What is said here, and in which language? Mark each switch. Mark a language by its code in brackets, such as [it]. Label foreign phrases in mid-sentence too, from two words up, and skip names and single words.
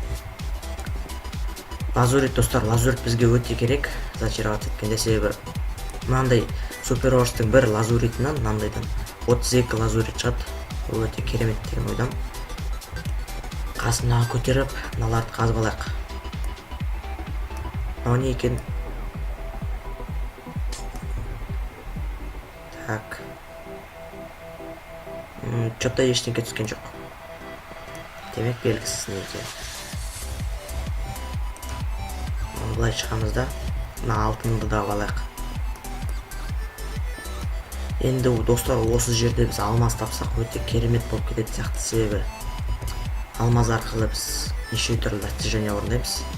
[kk] Лазурит достар, лазурит бізге өте керек. Зачаровать еткенде, себебі мынандай суперорстың бір лазуритінен, мынандайдан 32 лазурит шығады. Ол өте керемет деген ойдам. Қасына көтеріп, мыналарды қазып алайық. Мынау не екен? Так. Что-то ештеңке түскен жоқ. Демек белгісіз не екен. Былай шығамыз да, мына алтынды да алайық. Енді достар, осы жерде біз алмаз тапсақ өте керемет болып кетеді сияқты, себебі алмаз арқылы біз неше түрлі достижение орындаймыз.